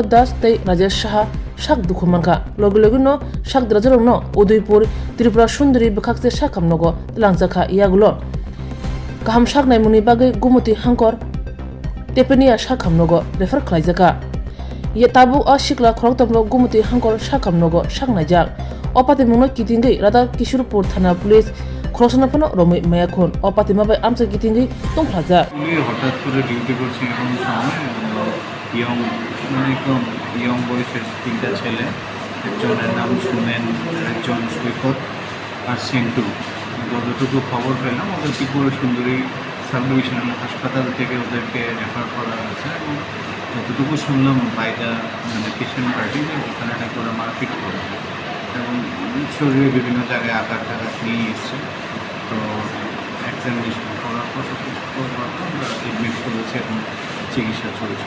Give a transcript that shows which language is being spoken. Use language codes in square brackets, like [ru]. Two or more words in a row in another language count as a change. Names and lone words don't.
[trp] Das tei Rajesh Saha sak dukhumanka logino sak drajarongno Udaipur Tripura Sundari bekhakte sakamnogo langjakha iagulo kaham saknai muni bagui Gumuti Hankor Tepenia sakamnogo refer khlaijaka ye tabu a sikla khoroktamlo Gumuti Hankor sakamnogo saknaijak opatimungno kitingei Radha Kishorpur Thana Police খরচনাপন রমি মায়াখন অপাতিমাবাই আমচা গিতিঙ্গি তংফ্লাজা [bn] হঠাৎ করে ডিউটি করছি এরকম সময় ইয়ং মানে একদম ইয়ং বয়সের তিনটা ছেলে একজনের নাম সুমেন একজন সৈকত আর সেন্টু যতটুকু খবর পেলাম ওদের ত্রিপুরা সুন্দরী [en] sub divisional [bn] হাসপাতাল থেকে ওদেরকে রেফার করা হয়েছে এবং যতটুকু শুনলাম বাইরে মানে [en] patient party [bn] যে ওখানে নাকি ওরা মারপিট করে এবং শরীরে বিভিন্ন জায়গায় আঘাত নিয়ে এসছে তো এক্সামিনেশন করার পর সব কিছু করার পর আমরা এডমিট করেছি এবং চিকিৎসা চলছে